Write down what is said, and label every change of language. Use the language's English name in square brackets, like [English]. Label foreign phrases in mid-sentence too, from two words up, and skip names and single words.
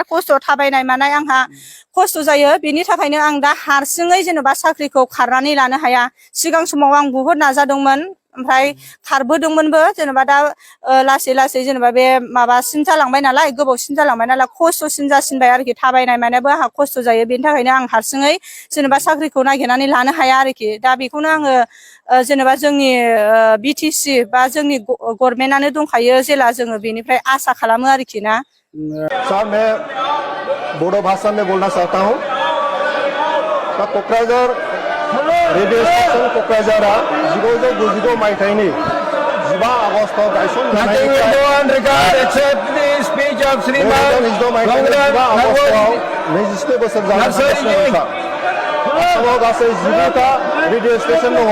[Bodo] खस्थ' थाबायनाय मानाय आंहा खस्थ' जायो बेनि थाखायनो आं दा हारसिङै जेनेबा साख्रिखौ खारनानै लानो हाया सिगां समाव आं बुहुत नाजादोंमोन ओमफ्राय खारबोदोंमोनबो जेनेबा दा लासै लासै जेनेबा बे माबासिन जालांबाय नालाय गोबावसिन जालांबाय नालाय खस्थ'सिन जासिनबाय आरोखि थाबायनाय मानायाबो आंहा खस्थ' जायो बेनि थाखायनो आं हारसिङै जेनेबा साख्रिखौ नागिरनानै लानो हाया आरोखि दा बेखौनो आङो जेनेबा जोंनि बिटिसि बा जोंनि गभर्नमेन्टआनो दंखायो जेला जोङो बेनिफ्राय आसा खालामो आरोखि ना सर [Hindi] मैं बोडो भाषा में बोलना चाहता हूँ [Bodo] क'क्राझार रेडियो स्टेशन क'क्राझारा 1992 मायथाइनि 15 आगष्टआव गायसनजानाय 27 बोसोर जागासिनो आसामाव गासै 19टा रेडियो स्टेशन दङ